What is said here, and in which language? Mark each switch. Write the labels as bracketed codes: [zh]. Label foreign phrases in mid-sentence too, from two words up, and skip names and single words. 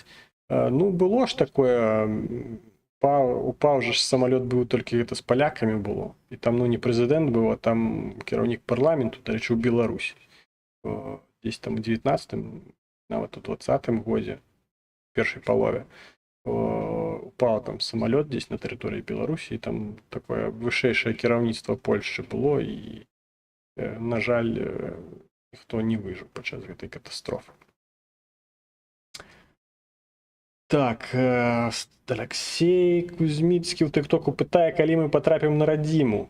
[be] Ну, было ж такое, упаў же ж самалёт быў, толькі гэта з палякамі было. І там, ну, не прэзідэнт быў, а там кіраўнік парламенту, дарэчы, у Беларусі. Дзесь там у 19-м нават у 20-м годзе, першай палове, [ru] упал там самолет здесь [be] на тэрыторыі Беларусі, там такое вышэйшае кіраўніцтва Польшчы было, і, на жаль, ніхто не выжыў падчас гэтай катастрофы. Так, Алексей Кузьміцкі ў тыктоку пытае, калі мы патрапім на радзіму.